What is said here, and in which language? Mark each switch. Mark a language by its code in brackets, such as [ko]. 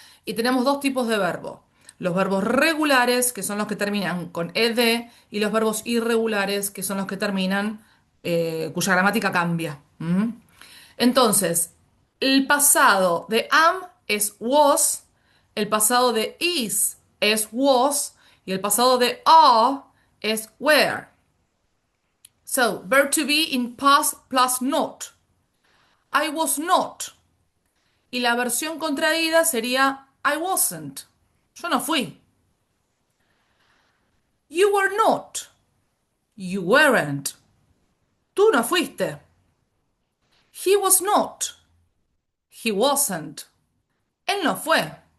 [es] Y tenemos dos tipos de verbo. Los verbos regulares, que son los que terminan con ed, y los verbos irregulares, que son los que terminan cuya gramática cambia. ¿Mm? Entonces, el pasado de am es was, el pasado de is es was y el pasado de are es were. [en] So, verb to be in past plus not. I was not. [es] Y la versión contraída sería [en] I wasn't. [es] Yo no fui. [en] You were not. You weren't. [es] Tú no fuiste. [en] He was not. He wasn't. [es] Él no fue.